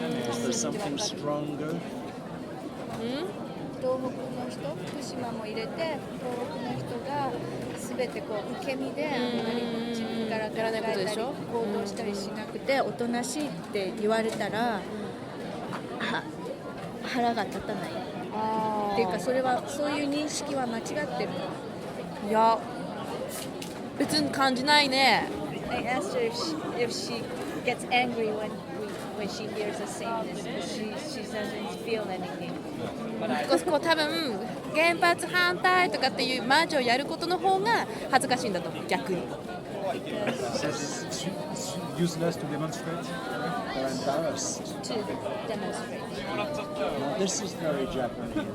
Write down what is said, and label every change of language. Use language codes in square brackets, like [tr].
[en] Is there something stronger? [ja] 東北の人、福島も入れて東北の人が全てこう受け身であんまり自分から考えたり行動したりしなくておとなしいって言われたら腹が立たないっていうかそういう認識は間違ってる。いや別に感じないね。 [en] I asked her if she gets angry when she hears us saying this, but she doesn't feel anything. [ja] こう多分原発反対とかっていうマーチをやることの方が恥ずかしいんだと思う逆に。 [en] It's useless to demonstrate. They're embarrassed. To demonstrate. Now, this is very Japanese.